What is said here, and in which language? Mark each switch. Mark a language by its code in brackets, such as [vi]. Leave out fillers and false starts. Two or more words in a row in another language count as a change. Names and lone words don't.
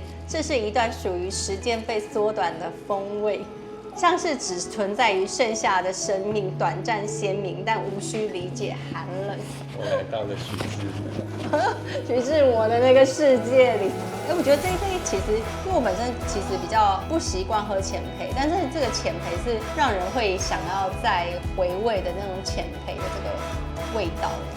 [zh] 這是一段屬於時間被縮短的風味，像是只存在於盛夏的生命，短暫鮮明，但無需理解寒冷。” 我來到了徐志摩，徐志摩的那個世界裡。我覺得這一杯其實，因為我本身其實比較不習慣喝淺焙，但是這個淺焙是讓人會想要再回味的那種淺焙的這個味道。